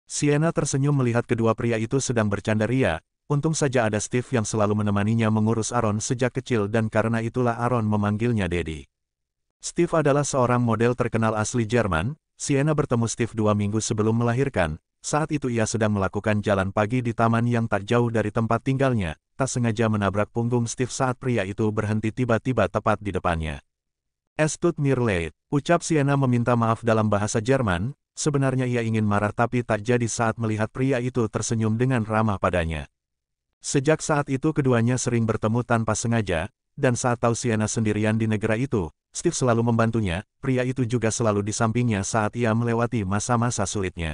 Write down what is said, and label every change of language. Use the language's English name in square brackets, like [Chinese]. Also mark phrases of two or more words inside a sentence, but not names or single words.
[Indonesian] Sienna tersenyum melihat kedua pria itu sedang bercanda ria. Untung saja ada Steve yang selalu menemaninya mengurus Aaron sejak kecil dan karena itulah Aaron memanggilnya Daddy. Steve adalah seorang model terkenal asli Jerman. Sienna bertemu Steve 2 minggu sebelum melahirkan. Saat itu ia sedang melakukan jalan pagi di taman yang tak jauh dari tempat tinggalnya. Tak sengaja menabrak punggung Steve saat pria itu berhenti tiba-tiba tepat di depannya. [German] Es tut mir leid, [Indonesian] ucap Sienna meminta maaf dalam bahasa Jerman. Sebenarnya ia ingin marah tapi tak jadi saat melihat pria itu tersenyum dengan ramah padanya. Sejak saat itu keduanya sering bertemu tanpa sengaja, dan saat tahu Sienna sendirian di negara itu, Steve selalu membantunya. Pria itu juga selalu di sampingnya saat ia melewati masa-masa sulitnya.